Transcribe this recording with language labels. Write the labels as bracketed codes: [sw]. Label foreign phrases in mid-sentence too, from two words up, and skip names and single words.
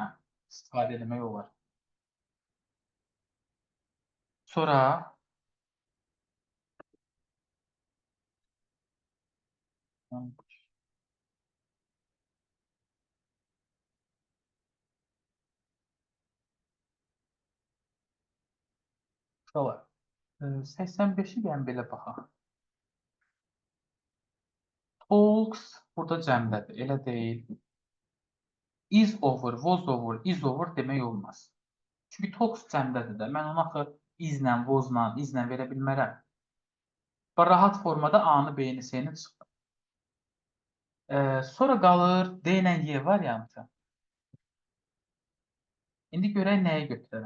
[az] İstifadə etmək olar. Sonra olar. 85-i gəlin belə baxaq. Talks burada cəmdədir, elə deyil. [en] Is over, was over, is over [az] demək olmaz. Çünki talks cəmdədir də. Mən onu axı islə, wasla, islə verə bilmərəm. Rahat formada A-nı, B-ni, C-ni çıxdı. Sonra qalır D ilə Y variantı. İndi görək nəyi götürərəm.